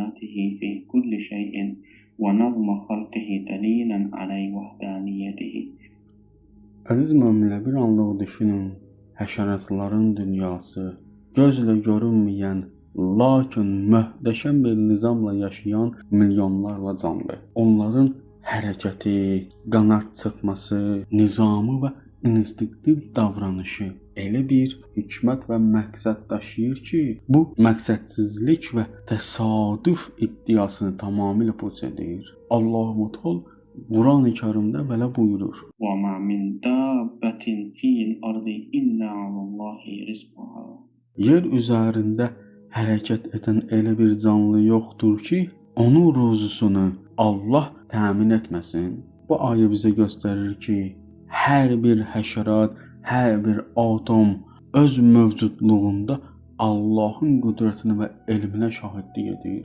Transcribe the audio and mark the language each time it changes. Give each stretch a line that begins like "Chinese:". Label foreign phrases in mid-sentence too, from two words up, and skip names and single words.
Arabic: وحدانيته في كل شيء ونظم خلقه دليلا على وحدانيته.
Azerbaijani: Əziz möminlər, bir anlıq düşünün, həşəratların dünyası, gözlə görünməyən, lakin möhtəşəm bir nizamla yaşayan milyonlarla canlı. Onların hərəkəti, qanad çırpması, nizamı və instinktiv davranışı elə bir hikmət və məqsəd daşıyır ki, bu məqsədsizlik və təsadüf iddiasını tamamilə puç edir. Allah-u Teala Quran-ı Kərimdə belə buyurur:
Arabic: وَمَا مِنْ دَابَّةٍ فِي الْأَرْضِ إِلَّا عَلَى اللَّهِ رِزْقُهَا.
Azerbaijani: Yer üzərində hərəkət edən elə bir canlı yoxdur ki, onun ruzusunu Allah təmin etməsin. Bu ayə bizə göstərir ki, hər bir həşərat, hər bir atom öz mövcudluğunda Allahın qüdrətini və elminə şahidlik edir.